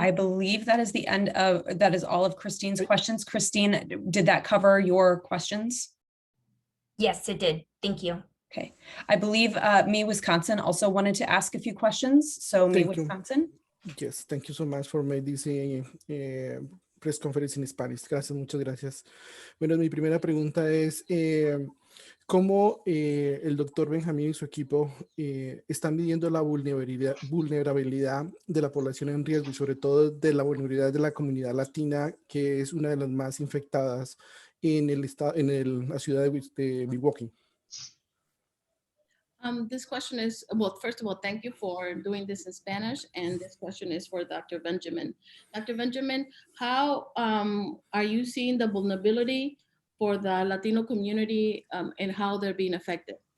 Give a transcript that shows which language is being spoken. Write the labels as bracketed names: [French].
[English] I believe that is that is all of Christine's questions. Christine, did that cover your questions? Yes, it did. Thank you. Okay. I believe Me Wisconsin also wanted to ask a few questions. So Me Thank you. Wisconsin. Yes, thank you so much for making this press conference in Spanish. [Spanish] Gracias, muchas gracias. Bueno, mi primera pregunta es, ¿cómo el doctor Benjamín y su equipo están midiendo la vulnerabilidad de la población en riesgo y sobre todo de la vulnerabilidad de la comunidad latina, que es una de las más infectadas en la ciudad de Milwaukee? [English] This question is, well, first of all, thank you for doing this in Spanish. And this question is for Dr. Benjamin. Dr. Benjamin, how are you seeing the vulnerability for the Latino community and how they're being affected?